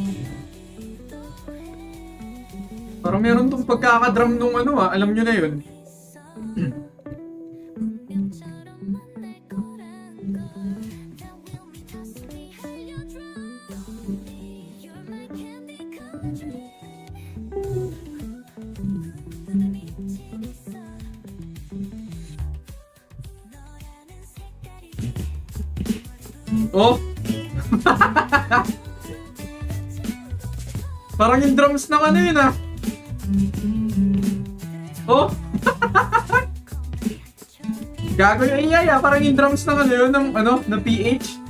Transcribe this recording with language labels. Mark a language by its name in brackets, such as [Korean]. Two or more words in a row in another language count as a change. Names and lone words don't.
[Filipino] Parang meron tong pagkakadrum nung ano alam nyo na yun. [Korean] 처럼만 날 거란 걸 [English] That will mean [Korean] 가슴이 알려줘 [English] You're my candy colored dream [Korean] 눈에 미치겠어 너라는 색깔이 Oh? [Filipino] Parang yung drums ng ano yun ah. Oh? Gago yung AI ah. Parang yung drums ng ano yun, ng PH.